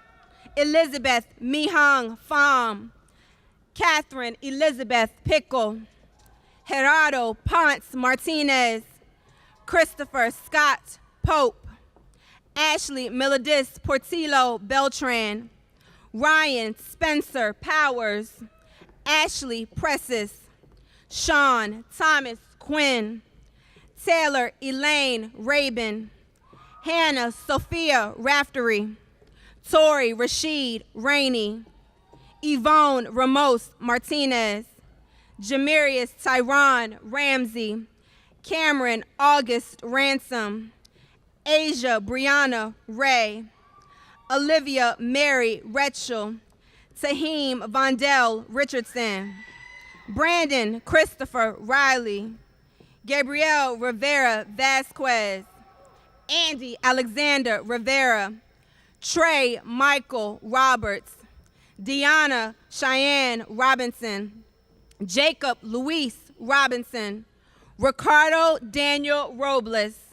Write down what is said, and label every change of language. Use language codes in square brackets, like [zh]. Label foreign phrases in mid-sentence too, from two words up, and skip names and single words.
[en] Elizabeth Mihang Pham. Catherine Elizabeth Pickle. Gerardo Ponce Martinez. Christopher Scott Pope. Ashley Melodis Portillo Beltran. Ryan Spencer Powers. Ashley Presses. Sean Thomas Quinn. Taylor Elaine Rabin. Hannah Sophia Raftery. Tori Rashid Rainey. Yvonne Ramos Martinez. Jamirius Tyron Ramsey. Cameron August Ransom. Asia Brianna Ray. Olivia Mary Retchell. Tahim Vondell Richardson. Brandon Christopher Riley. Gabrielle Rivera Vasquez. Andy Alexander Rivera. Trey Michael Roberts. Deanna Cheyenne Robinson. Jacob Luis Robinson. Ricardo Daniel Robles.